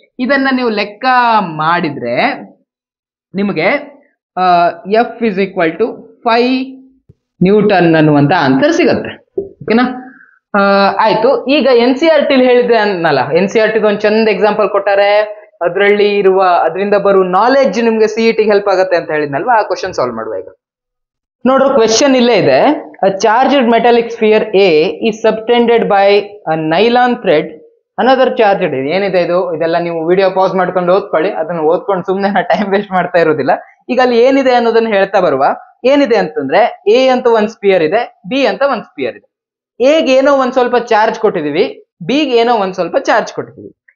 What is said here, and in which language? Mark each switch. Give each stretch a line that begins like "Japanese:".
Kannada: ಇದನ್ನ ನೀವು ಲೆಕ್ಕ ಮಾಡಿದ್ರೆ ನಿಮಗೆ F = 5 ನ್ಯೂಟನ್ ಅನ್ನುವಂತ ಆನ್ಸರ್ ಸಿಗತ್ತೆ. ಓಕೆನಾ, ಆಯ್ತು. ಈಗ NCERT ಹೇಳಿದ್ರೆ ಅನ್ನಲ್ಲ, NCERT ಒಂದು ಚಂದ ಎಕ್ಸಾಂಪಲ್ ಕೊಟ್ಟಾರೆ. ಅದರಿಂದ ಬರುವ ನಾಲೆಡ್ಜ್ ನಿಮ್ಗೆ CET ಹೆಲ್ಪ್ ಆಗುತ್ತೆ ಅಂತ ಹೇಳಿದ್ನಲ್ವಾ, ಆ ಕ್ವಶನ್ ಸಾಲ್ವ್ ಮಾಡುವ. ಈಗ ನೋಡ್ರಿ, ಕ್ವೆಶ್ಚನ್ ಇಲ್ಲೇ ಇದೆ.
English: A charged metallic sphere A is subtended by a nylon thread. Another charged
Kannada: ಏನಿದೆ ಇದು? ಇದೆಲ್ಲ ನೀವು ವಿಡಿಯೋ ಪಾಸ್ ಮಾಡ್ಕೊಂಡು ಓದ್ಕೊಳ್ಳಿ. ಅದನ್ನ ಓದ್ಕೊಂಡು ಸುಮ್ಮನೆ ಟೈಮ್ ವೇಸ್ಟ್ ಮಾಡ್ತಾ ಇರೋದಿಲ್ಲ. ಈಗ ಅಲ್ಲಿ ಏನಿದೆ ಅನ್ನೋದನ್ನ ಹೇಳ್ತಾ ಬರುವ. ಏನಿದೆ ಅಂತಂದ್ರೆ A ಅಂತ ಒಂದು ಸ್ಪಿಯರ್ ಇದೆ, B ಅಂತ ಒಂದು ಸ್ಪಿಯರ್ ಇದೆ. ಎಗೆ ಏನೋ ಒಂದ್ ಸ್ವಲ್ಪ ಚಾರ್ಜ್ ಕೊಟ್ಟಿದೀವಿ, ಬಿಗೆ ಏನೋ ಒಂದ್ ಸ್ವಲ್ಪ ಚಾರ್ಜ್ ಕೊಟ್ಟಿದೀವಿ.